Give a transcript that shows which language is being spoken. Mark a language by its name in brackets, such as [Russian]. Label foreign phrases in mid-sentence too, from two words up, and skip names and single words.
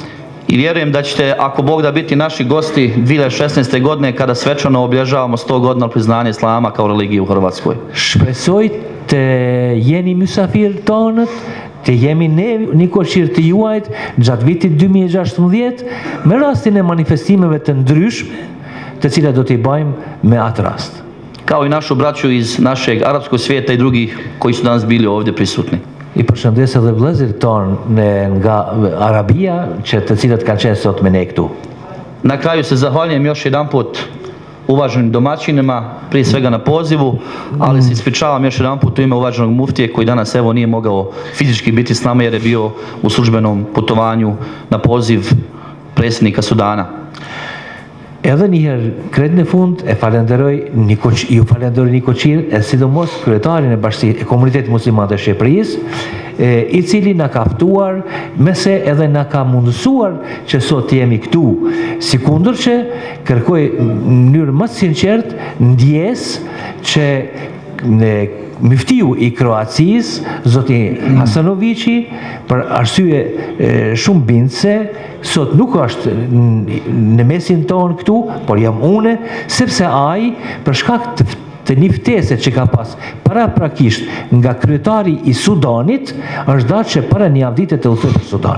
[Croatian] I vjerujem da ćete, ako Bog da, biti naši gosti 2016. godine kada svečano obilježavamo 100 godina priznanja Islama kao religije u Hrvatskoj. [Albanian] Shpresoj të jeni mysafirë tonët, të jemi ne një koqirë të juajt gjatë vitit 2016 me rastin e manifestimeve të ndryshme të cilat do t'i bajmë me atë rast. [Croatian] Kao i našu braću iz našeg arapskog svijeta i drugih koji su danas bili ovdje prisutni. [Albanian] I përshëndes edhe vëllezërit tonë nga Arabia të cilat kanë qenë sot me ne këtu. [Croatian] Na kraju se zahvaljujem još jedanput uvaženim domaćinima, prije svega na pozivu, ali se ispričavam još jedanput u ime uvaženog muftije koji danas evo nije mogao fizički biti s nama jer je bio u službenom putovanju na poziv predsjednika Sudana. [Albanian] Edhe njëherë kretë në fund ju falenderoj një koqirë e sidomos kryetarin e Komunitetit Mysliman të Shqiperisë, i cili na ka ftuar, mese edhe na ka mundësuar që sot jemi këtu. Si kundër që kërkoj në mënyrë më të sinqertë ndjesë që Muftiu i Kroacisë, zoti Hasanoviqi, për arsye shumë bindëse, sot nuk është në mesin tonë këtu, por jam une, sepse ai, për shkak të një ftese që ka pas paraprakisht nga kryetari i Sudanit, është datë që para një avdite të udhëtoj për Sudan.